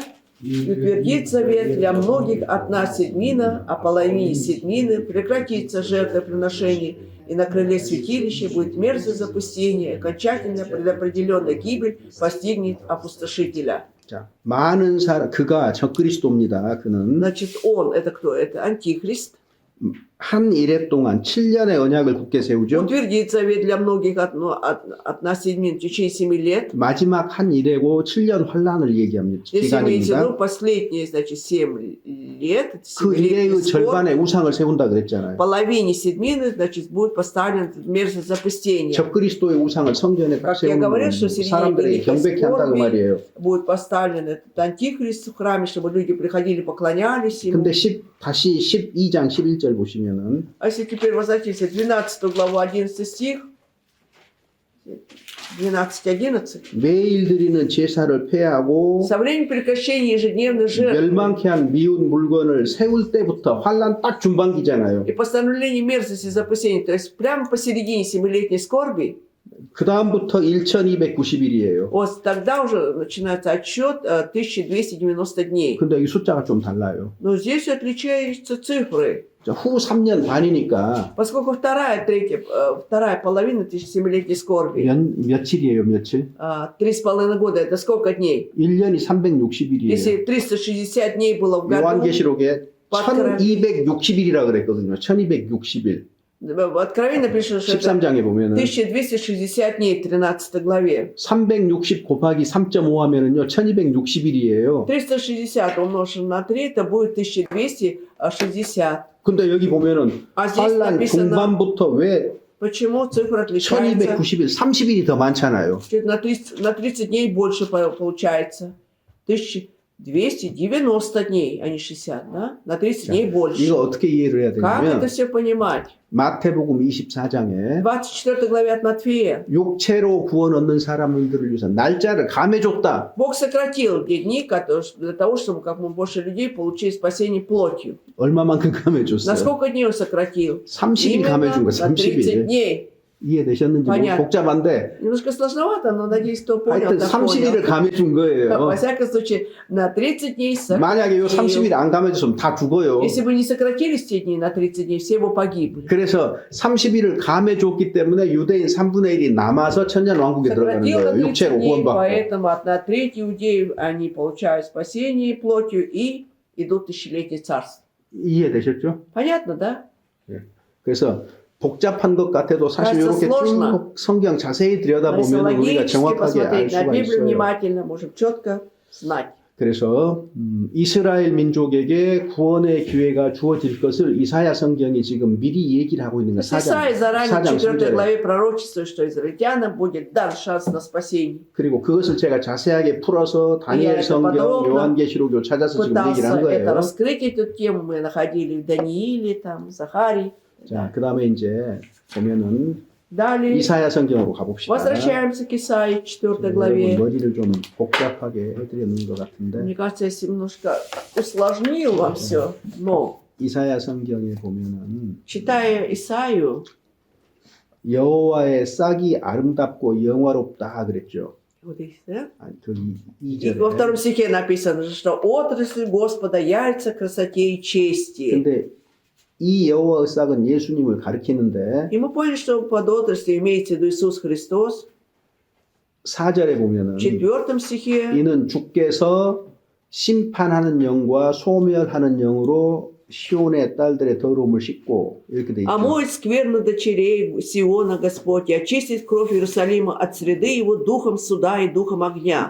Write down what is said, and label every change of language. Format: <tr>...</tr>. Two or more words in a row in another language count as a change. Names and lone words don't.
<ru>«И утвердит завет для многих от нас седмина, а половине седмины прекратится жертвоприношение, и на крыле святилища будет мерзость запустения, и окончательно предопределенная гибель постигнет опустошителя».</ru> <ko>자, 많은 사람 그가 적그리스도입니다. 그는</ko> <ru>Значит, он, это кто? Это антихрист.</ru> <ko>한 일해 동안 7년의 언약을 굳게 세우죠.</ko> <ru>Утвердит завет для многих от нас седьмин в течение 7 лет.</ru> <ko>마지막 한 일해고 7년 환란을 얘기합니다.</ko> <ru>Здесь имеется в</ru> <ko>기간입니다.</ko> <ru>виду последние, значит, 7 лет. это</ru> <ko>그</ko> <ru>7-летний</ru> <ko>일해의</ko> <ru>скорбь.</ru> <ko>절반의 우상을 세운다 그랬잖아요.</ko> <ru>Половине седьмины, значит, будет поставлен мерзость запустения.</ru> <ko>적그리스도의 우상을 성전에 딱</ko> <ru>Как я</ru> <ko>세우는</ko> <ru>говорил, что в середине</ru> <ko>사람들이</ko> <ru>великой</ru> <ko>경배케 한다고</ko> <ru>скорби</ru> <ko>말이에요.</ko> <ru>будет поставлен этот антихрист в храме, чтобы люди приходили, поклонялись ему.</ru> <ko>근데 다시 12장 11절 보시면은</ko> <ru>А если теперь возвратиться в 12 главу 11 стих, 12-11.</ru> <ko>매일 드리는 제사를 폐하고</ko> <ru>Со времени прекращения ежедневных жертв</ru> <ko>멸망케 한 미운 물건을 세울 때부터 환란 딱 중반기잖아요.</ko> <ru>и постановление мерзости запустения, то есть прямо посередине 7-летней скорби,</ru> <ko>그 다음부터 1290일이에요.</ko> <ru>вот тогда уже начинается отсчет 1290 дней.</ru> <ko>근데 여기 숫자가 좀 달라요.</ko> <ru>Но здесь отличаются цифры.</ru> <ko>자, 후 3년 반이니까</ko> <ru>Поскольку вторая половина 7-летней скорби,</ru> <ko>며칠이에요, 며칠?</ko> <ru>3,5 года, это сколько дней?</ru> <ko>1년이 360일이에요.</ko> <ru>Если 360 дней было в году,</ru> <ko>요한계시록에 1260일이라 그랬거든요. 1260일.</ko> <ru>в Откровении написано, что это</ru> <ko>13장에 보면은</ko> <ru>1260 дней в 13 главе.</ru> <ko>360 곱하기 3.5 하면은요, 1260일이에요.</ko> <ru>360 умножить на 3, это будет 1260.</ru> <ko>근데 여기 보면은</ko> <ru>А здесь</ru> <ko>환란</ko> <ru>написано,</ru> <ko>중반부터 왜</ko> <ru>почему цифра отличается.</ru> <ko>1290일, 30일이 더 많잖아요.</ko> <ru>Чуть на 30 дней больше получается. 1290 дней, а не 60, да? На 30 дней больше.</ru> <ko>이거 어떻게 이해를 해야</ko> <ru>Как</ru> <ko>되냐면</ko> <ru>это все понимать?</ru> <ko>마태복음 24장에</ko> <ru>24 главе от Матфея.</ru> <ko>육체로 구원 얻는 사람들을 위해서 날짜를 감해줬다.</ko> <ru>Бог сократил те дни для того, чтобы как можно больше людей получили спасение плотью.</ru> <ko>얼마만큼</ko> <ru>На</ru> <ko>감해줬어요?</ko> <ru>сколько дней Он сократил?</ru> <ko>30일</ko> <ru>Именно</ru> <ko>감해준 거,</ko> <ru>на 30</ru> <ko>30일.</ko> <ru>дней.</ru> <ko>이해되셨는지</ko> <ru>Понятно.</ru> <ko>복잡한데</ko> <ru>Немножко сложновато, но надеюсь, кто понял,</ru> <ko>하여튼</ko> <ru>так</ru> <ko>30일을</ko> <ru>понял.</ru> <ko>감해준 거예요.</ko> <ru>Во всяком случае, на 30 дней</ru> <ko>만약에 요</ko> <ru>сократил.</ru> <ko>30일 안 감해줬으면 다 죽어요.</ko> <ru>Если бы не сократились те дни на 30 дней, все бы погибли.</ru> <ko>그래서 30일을 감해줬기 때문에 유대인 3분의 1이 남아서 천년왕국에 들어가는</ko> <ru>Сократил на</ru> <ko>거예요.</ko> <ru>30</ru> <ko>육체로</ko> <ru>дней,</ru> <ko>구원받고.</ko> <ru>поэтому одна треть иудеев, они получают спасение плотью и идут тысячелетие царства.</ru> <ko>이해되셨죠?</ko> <ru>Понятно, да?</ru> <ko>그래서 복잡한 것 같아도 사실</ko> <ru>кажется,</ru> <ko>이렇게</ko> <ru>сложно.</ru> <ko>쭉 성경 자세히</ko> <ru>Но если</ru> <ko>들여다보면 우리가</ko> <ru>логически</ru> <ko>정확하게 알</ko> <ru>посмотреть на</ru> <ko>수가</ko> <ru>Библию</ru> <ko>있어요.</ko> <ru>внимательно, можем четко знать.</ru> <ko>그래서 이스라엘 민족에게 구원의 기회가 주어질 것을 이사야 성경이 지금 미리 얘기를 하고 있는 거예요.</ko> <ru>Исаия заранее в 4</ru> <ko>3절에.</ko> <ru>главе пророчествует, что израильтянам будет дан шанс на спасение.</ru> <ko>그리고 그것을 제가 자세하게 풀어서 다니엘</ko> <ru>это</ru> <ko>성경,</ko> <ru>подробно</ru> <ko>요한계시록을 찾아서 지금 얘기를 한</ko> <ru>Пытался это</ru> <ko>거예요.</ko> <ru>раскрыть, эту тему мы находили в Данииле, там, Захарии.</ru> <ko>자, 그 다음에 이제 보면은</ko> <ru>Далее</ru> <ko>이사야 성경으로 가봅시다.</ko> <ru>возвращаемся к Исаии, 4</ru> <ko>여러분</ko> <ru>главе.</ru> <ko>머리를 좀 복잡하게 해드리는 것 같은데</ko> <ru>Мне кажется, я немножко усложнил вам все, но</ru> <ko>이사야 성경에 보면은</ko> <ru>читая Исаию,</ru> <ko>여호와의 싹이 아름답고 영화롭다 그랬죠.</ko> <ru>вот здесь, да?</ru> <ko>아니, 그</ko> <ru>И</ru> <ko>2절에.</ko> <ru>во втором стихе написано, что отрасль Господа явится красоте и чести.</ru> <ko>근데 이 여호와의 싹은 예수님을 가리키는데</ko> <ru>И мы поняли, что под отраслью имеется в виду Иисус Христос.</ru> <ko>4절에 보면은</ko> <ru>В 4 стихе</ru> <ko>이는 주께서 심판하는 영과 소멸하는 영으로 시온의 딸들의 더러움을 씻고 이렇게 돼 있죠.</ko> <ru>омоет скверну дочерей Сиона Господь и очистит кровь Иерусалима от среды его духом суда и духом огня.</ru>